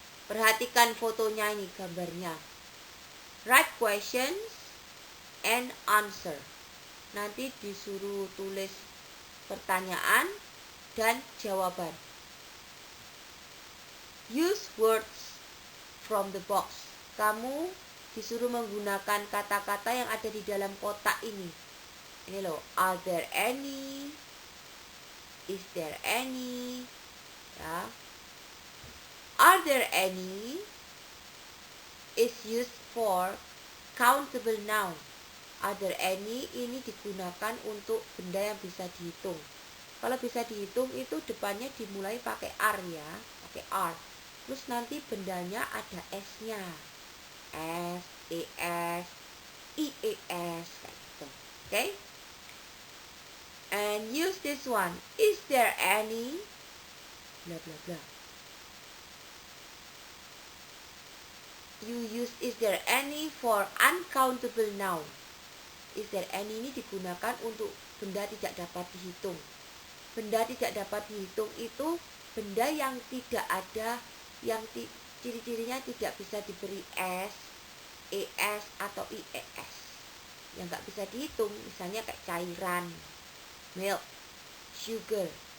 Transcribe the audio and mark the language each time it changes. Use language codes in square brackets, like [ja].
[id] Perhatikan fotonya ini, gambarnya. [en] Write questions and answer. [id] Nanti disuruh tulis pertanyaan dan jawaban. [en] Use words from the box. [id] Kamu disuruh menggunakan kata-kata yang ada di dalam kotak ini. Ini loh, [en] are there any? Is there any? Ya. Are there any is used for countable noun. Are there any [id] ini digunakan untuk benda yang bisa dihitung. Kalau bisa dihitung itu depannya dimulai pakai are ya, pakai are. Terus nanti bendanya ada s-nya. S, ES, IES kayak gitu. Okay? [en] And use this one. Is there any? Blah blah blah. You use is there any for uncountable noun. Is there any [id] ini digunakan untuk benda tidak dapat dihitung. Benda tidak dapat dihitung itu benda yang tidak ada, yang ciri-cirinya tidak bisa diberi S, ES atau IES. Yang nggak bisa dihitung, misalnya kayak cairan, milk, sugar.